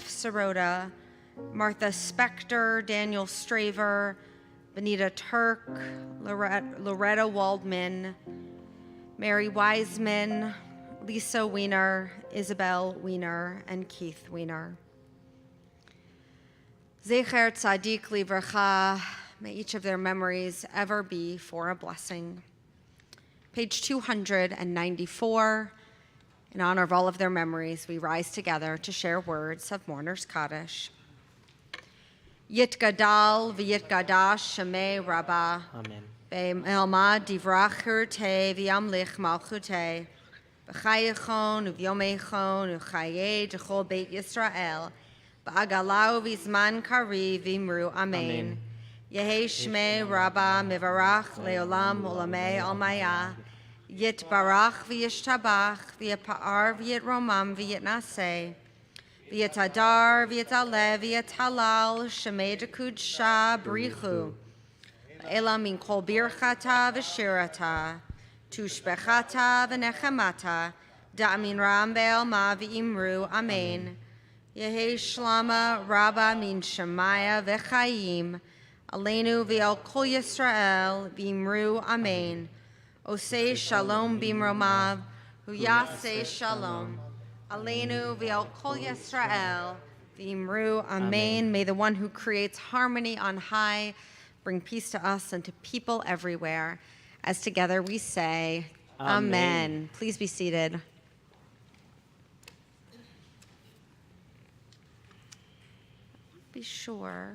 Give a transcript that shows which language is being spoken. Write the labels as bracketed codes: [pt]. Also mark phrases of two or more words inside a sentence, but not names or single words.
[en] Sirota, Martha Spector, Daniel Straver, Benita Turk, Loretta Waldman, Mary Wiseman, Lisa Wiener, Isabel Wiener, and Keith Wiener. [he] זכר צדיק לברכה, [en] may each of their memories ever be for a blessing. Page 294, in honor of all of their memories, we rise together to share words of Mourner's Kaddish. [arc] יתגדל ויתקדש שמיה רבא. Amen. בעלמא די ברא כרעותיה וימליך מלכותיה. בחייכון וביומיכון ובחיי דכל בית ישראל. בעגלא ובזמן קריב ואמרו אמן. יהא שמיה רבא מברך לעלם ולעלמי עלמיא. יתברך וישתבח ויתפאר ויתרומם ויתנשא. ויתהדר ויתעלה ויתהלל שמיה דקודשא בריך הוא. לעלא מן כל ברכתא ושירתא. תשבחתא ונחמתא דאמירן בעלמא ואמרו אמן. יהא שלמא רבא מן שמיא וחיים. עלינו ועל כל ישראל ואמרו אמן. [he] עושה שלום במרומיו הוא יעשה שלום. עלינו ועל כל ישראל ואמרו אמן. [en] May the one who creates harmony on high bring peace to us and to people everywhere. As together we say, Amen. Amen. Please be seated. Be sure.